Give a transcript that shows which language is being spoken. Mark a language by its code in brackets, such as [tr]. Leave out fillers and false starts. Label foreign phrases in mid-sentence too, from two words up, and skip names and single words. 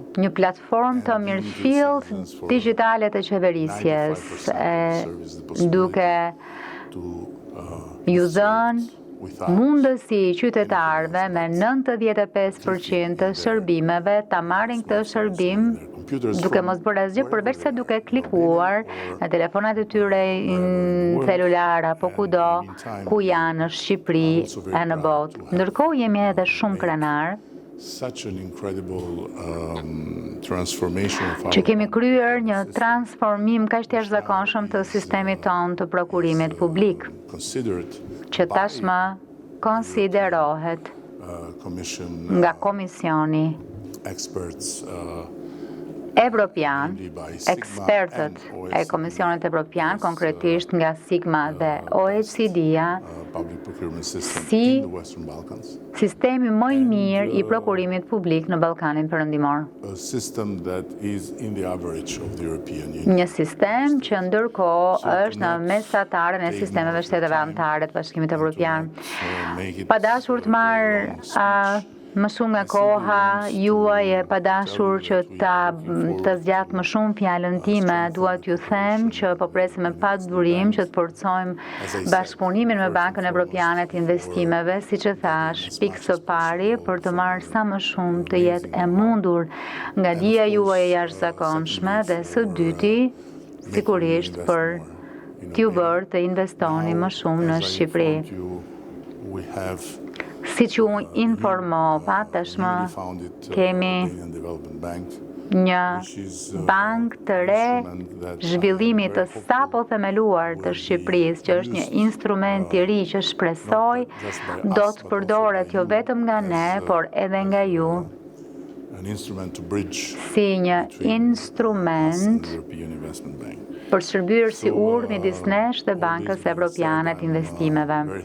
[sq] një platformë të mirëfillt digjitale të qeverisjes, duke ju dhënë mundësi qytetarëve me 95% të shërbimeve ta marrin këtë shërbim duke mos bërë asgjë përveç se duke klikuar në telefonat e tyre celular apo kudo ku janë në Shqipëri e në botë. Ndërkohë jemi edhe shumë krenar [en] Such an incredible transformation of [sq] që kemi kryer një transformim kaq të jashtëzakonshëm të sistemit tonë të prokurimit publik, [en] considered [sq] që tashmë konsiderohet [en] commission [sq] nga Komisioni [en] experts [sq] Evropian, ekspertët e Komisionit Evropian, konkretisht nga Sigma dhe OECD-a, [en] public procurement system [sq] si [en] in the Western Balkans. [sq] sistemi më i mirë i prokurimit publik në Ballkanin Perëndimor. [en] A system that is in the average of the European Union. [sq] Një sistem që ndërkohë është në mesatarën e sistemeve shteteve anëtare të Bashkimit Evropian. Pa dashur të marr më shumë nga koha juaj e pa dashur që të zgjat më shumë fjalën time, dua t'ju them që po presim me pa durim që të forcojmë bashkëpunimin me Bankën Evropiane të Investimeve, siç e thash, pikë së pari për të marrë sa më shumë të jetë e mundur nga dija juaj e jashtëzakonshme dhe së dyti, sigurisht për t'ju bërë të investoni më shumë në Shqipëri. [en] We have [sq] Si që unë informova, tashmë kemi një bank të re zhvillimit të sapo themeluar të Shqipërisë, që është një instrument i ri që shpresoj do të përdoret jo vetëm nga ne, por edhe nga ju, si një instrument për shërbyer si urë midis nesh dhe Bankës Evropiane të Investimeve.